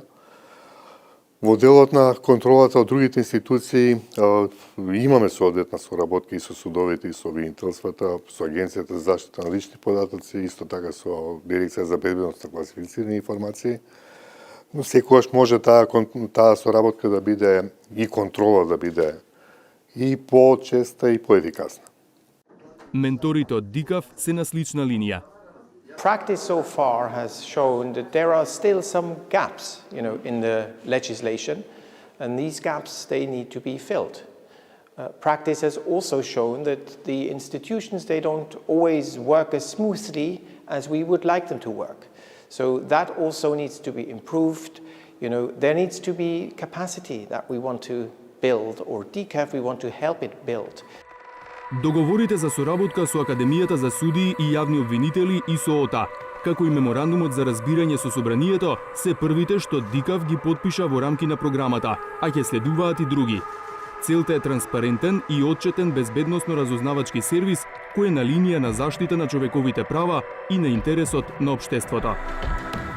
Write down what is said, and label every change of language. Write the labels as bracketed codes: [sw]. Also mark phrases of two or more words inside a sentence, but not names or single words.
[mk] Во делот на контролата од другите институции имаме соодветна соработка и со судовите, и со обвинителствата, со Агенцијата за заштита на лични податоци, исто така со Дирекција за безбедност на класифицирани информации. Но секогаш може таа соработка да биде и контрола да биде и почеста и поефикасна. Менторите од ДИКАВ се на слична линија. [en] Practice so far has shown that there are still some gaps, in the legislation, and these gaps, they need to be filled. Practice has also shown that the institutions, they don't always work as smoothly as we would like them to work. So that also needs to be improved. There needs to be capacity that we want to build, or DCAF, we want to help it build. [mk] Договорите за соработка со Академијата за судии и јавни обвинители и со ОТА, како и меморандумот за разбирање со собранието, се првите што ДИКАВ ги потпиша во рамки на програмата, а ќе следуваат и други. Целта е транспарентен и отчетен безбедносно-разузнавачки сервис кој е на линија на заштита на човековите права и на интересот на општеството.